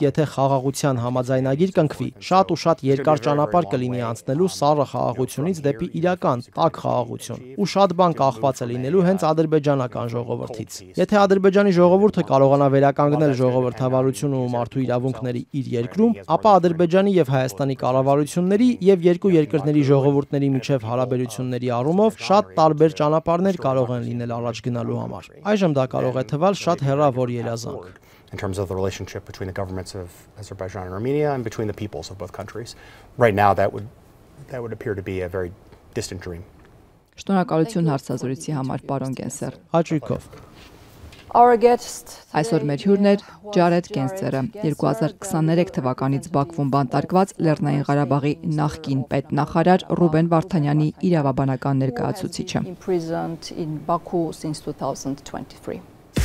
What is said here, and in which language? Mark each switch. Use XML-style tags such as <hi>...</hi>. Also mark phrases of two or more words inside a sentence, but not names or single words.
<hy>եթե խաղաղության համաձայնագիր կնքվի, շատ ու շատ երկար ճանապարհ կլինի անցնելու սառը խաղաղությունից դեպի իրական տաք խաղաղություն, ու շատ բան կախված է լինելու հենց ադրբեջանական ժողովրդից։ Եթե Ադրբեջանի ժողովուրդը կարողանա վերականգնել ժողովրդավարությունը ու մարդու իրավունքների իր երկրում, ապա Ադրբեջանի եւ Հայաստանի կառավարությունների եւ երկու երկրների ժողովուրդների միջև հարաբերությունների առումով շատ տարբեր ճանապարհներ կարող են լինել առաջ գնալու համար։ Այժմ դա կարող է թվալ շատ հեռավոր երազանք։</hy> <en>In terms of the relationship between the governments of Azerbaijan and Armenia and between the peoples of both countries. Right now that would appear to be a very distant dream.</en> <hy>Շնորհակալություն հարցազրույցի համար, պարոն Գենսեր։ Հաճույքով։ Այսօր մեր հյուրն էր Ջարեդ Գենսերը, 2023 թվականից Բաքվում բանտարկված Լեռնային Ղարաբաղի նախկին պետնախարար Ռուբեն Վարդանյանի իրավաբանական ներկայացուցիչը։</hy>